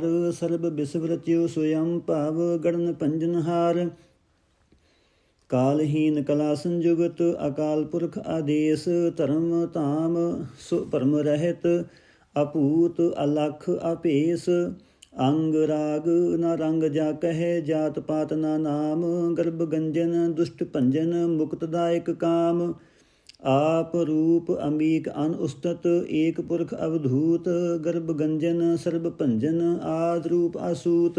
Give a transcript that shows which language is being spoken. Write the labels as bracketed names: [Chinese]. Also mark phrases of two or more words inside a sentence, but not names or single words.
[Braj] सरब बिसव रचिओ सोयं भव, गड़न भंजन हार। कालहीन कला संजुगत, अकाल पुरख आदेस। धरम धाम सु भरम रहित, अभूत अलख अभेस। अंग राग न रंग जा कह, जात पात ना नाम, गर्भ गंजन दुष्ट भंजन, मुक्तदायक काम। आप रूप अमीक अन उस्तत, एक पुरख अवधूत, गर्भ गंजन सर्ब भंजन, आद रूप असूत।